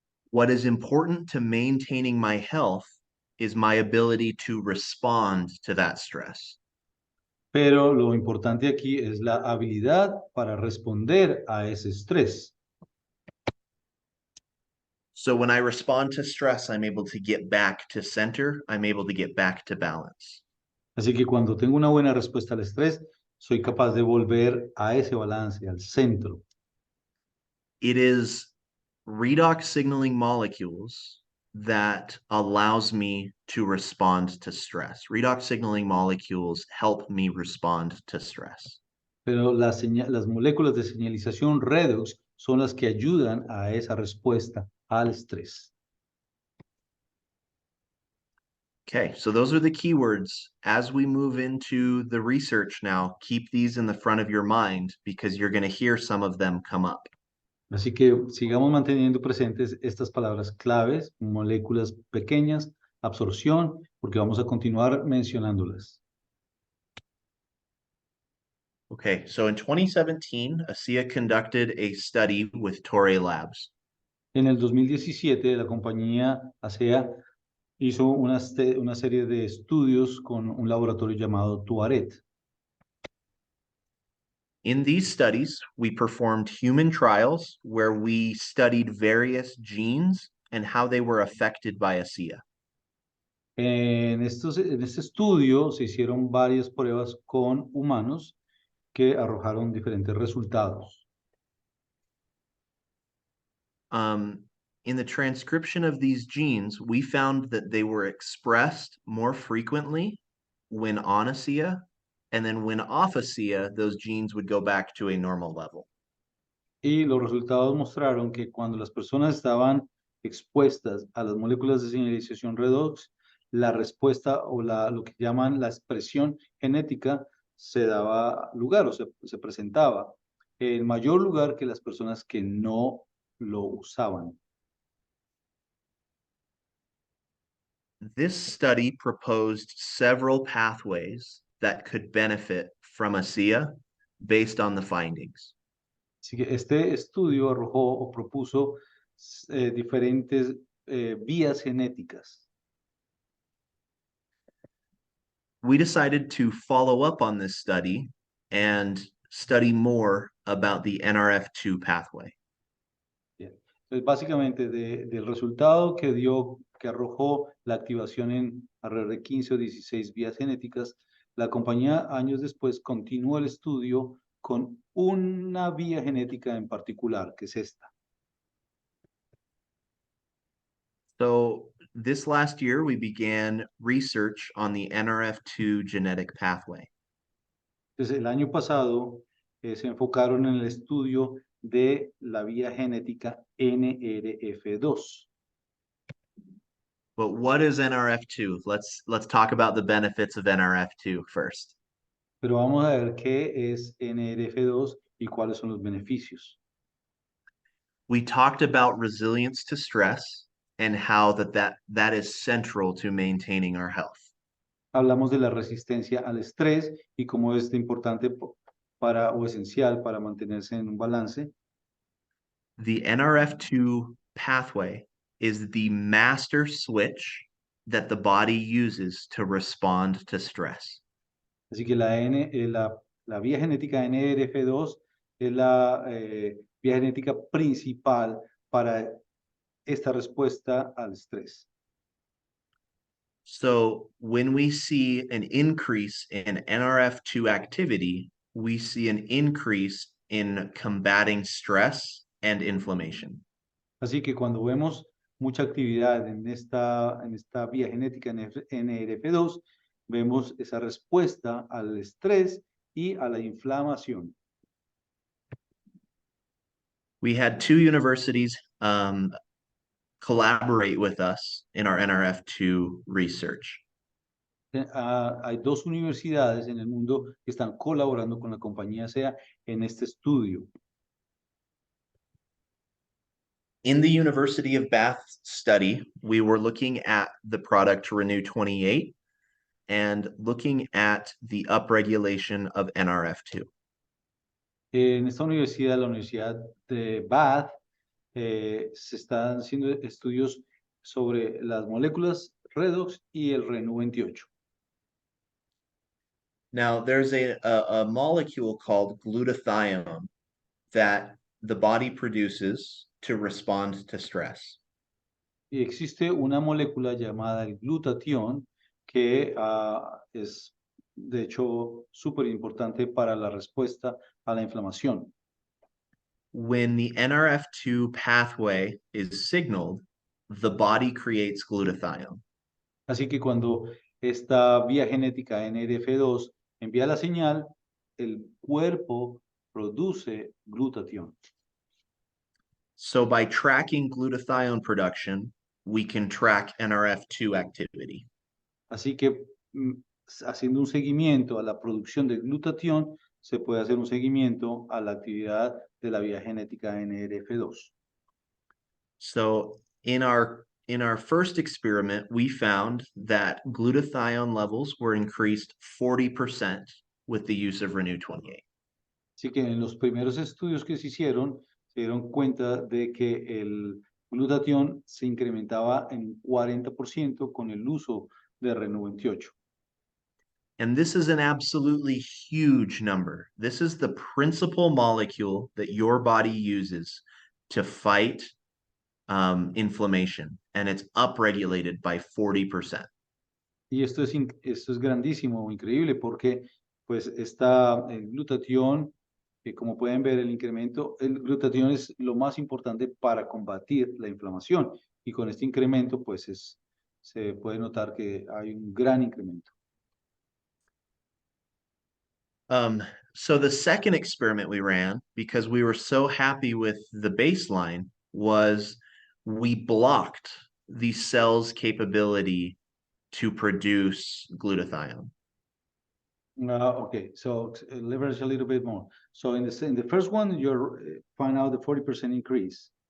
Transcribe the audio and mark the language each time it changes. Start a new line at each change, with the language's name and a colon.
English: What is important to maintaining my health is my ability to respond to that stress.
Spanish: Pero lo importante aquí es la habilidad para responder a ese estrés.
English: So when I respond to stress, I'm able to get back to center. I'm able to get back to balance.
Spanish: Así que cuando tengo una buena respuesta al estrés, soy capaz de volver a ese balance, al centro.
English: It is redox signaling molecules that allows me to respond to stress. Redox signaling molecules help me respond to stress.
Spanish: Pero las moléculas de señalización redox son las que ayudan a esa respuesta al estrés.
English: Okay, so those are the keywords. As we move into the research now, keep these in the front of your mind because you're going to hear some of them come up.
Spanish: Así que sigamos manteniendo presentes estas palabras claves, moléculas pequeñas, absorción, porque vamos a continuar mencionándolas.
English: Okay, so in 2017, ASEA conducted a study with Torrey Labs.
Spanish: En el 2017, la compañía ASEA hizo una serie de estudios con un laboratorio llamado Tuaret.
English: In these studies, we performed human trials where we studied various genes and how they were affected by ASEA.
Spanish: En este estudio se hicieron varias pruebas con humanos que arrojaron diferentes resultados.
English: In the transcription of these genes, we found that they were expressed more frequently when on ASEA, and then when off ASEA, those genes would go back to a normal level.
Spanish: Y los resultados mostraron que cuando las personas estaban expuestas a las moléculas de señalización redox, la respuesta o lo que llaman la expresión genética se daba lugar o se presentaba en mayor lugar que las personas que no lo usaban.
English: This study proposed several pathways that could benefit from ASEA based on the findings.
Spanish: Así que este estudio arrojó o propuso diferentes vías genéticas.
English: We decided to follow up on this study and study more about the NRF2 pathway.
Spanish: Bien. Entonces, básicamente, del resultado que arrojó la activación en alrededor de 15 o 16 vías genéticas, la compañía años después continuó el estudio con una vía genética en particular, que es esta.
English: So this last year, we began research on the NRF2 genetic pathway.
Spanish: Entonces, el año pasado se enfocaron en el estudio de la vía genética NRF2.
English: But what is NRF2? Let's talk about the benefits of NRF2 first.
Spanish: Pero vamos a ver qué es NRF2 y cuáles son los beneficios.
English: We talked about resilience to stress and how that is central to maintaining our health.
Spanish: Hablamos de la resistencia al estrés y cómo es importante o esencial para mantenerse en un balance.
English: The NRF2 pathway is the master switch that the body uses to respond to stress.
Spanish: Así que la vía genética NRF2 es la vía genética principal para esta respuesta al estrés.
English: So when we see an increase in NRF2 activity, we see an increase in combating stress and inflammation.
Spanish: Así que cuando vemos mucha actividad en esta vía genética NRF2, vemos esa respuesta al estrés y a la inflamación.
English: We had two universities collaborate with us in our NRF2 research.
Spanish: Hay dos universidades en el mundo que están colaborando con la compañía SEA en este estudio.
English: In the University of Bath study, we were looking at the product Renew 28 and looking at the upregulation of NRF2.
Spanish: En esta universidad, la Universidad de Bath, se están haciendo estudios sobre las moléculas redox y el Renew 28.
English: Now, there's a molecule called glutathione that the body produces to respond to stress.
Spanish: Y existe una molécula llamada el glutatión que es, de hecho, súper importante para la respuesta a la inflamación.
English: When the NRF2 pathway is signaled, the body creates glutathione.
Spanish: Así que cuando esta vía genética NRF2 envía la señal, el cuerpo produce glutatión.
English: So by tracking glutathione production, we can track NRF2 activity.
Spanish: Así que haciendo un seguimiento a la producción de glutatión, se puede hacer un seguimiento a la actividad de la vía genética NRF2.
English: So in our first experiment, we found that glutathione levels were increased 40% with the use of Renew 28.
Spanish: Así que en los primeros estudios que se dieron cuenta de que el glutatión se incrementaba en 40% con el uso de Renew 28.
English: And this is an absolutely huge number. This is the principal molecule that your body uses to fight inflammation, and it's upregulated by 40%.
Spanish: Y esto es grandísimo, increíble, porque pues está el glutatión, que como pueden ver el glutatión es lo más importante para combatir la inflamación. Y con este incremento pues se puede notar que hay un gran incremento.
English: So the second experiment we ran, because we were so happy with the baseline, was we blocked the cell's capability to produce glutathione. Okay, so leverage a little bit more. So in the first one, you're find out the 40% increase.